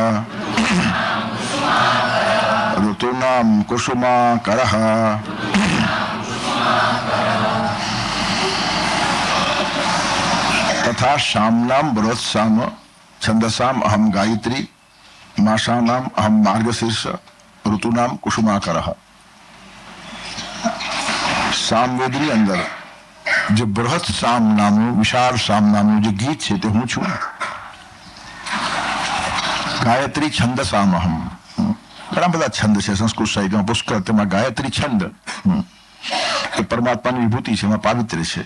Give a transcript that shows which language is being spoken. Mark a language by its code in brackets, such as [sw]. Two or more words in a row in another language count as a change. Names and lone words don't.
[sa] ऋतूनां कुसुमाकरः तथा शाम्नां बृहत्साम छंदसाम अहम गायत्री मासानाम अहम मार्गशीर्ष ऋतुनाम कुसुमाकरः। [gu] સામવેદની અંદર જે બૃહત સામ નામનું વિશાળ સામ નામનું જે ગીત છે તે હું છું. ગાયત્રી છંદ સામહમ, ઘણા બધા છંદ છે સંસ્કૃત સાહિત્યમાં પુષ્કળ, તેમાં ગાયત્રી છંદ એ પરમાત્માની વિભૂતિ છે, એમાં પાવિત્ર્ય છે.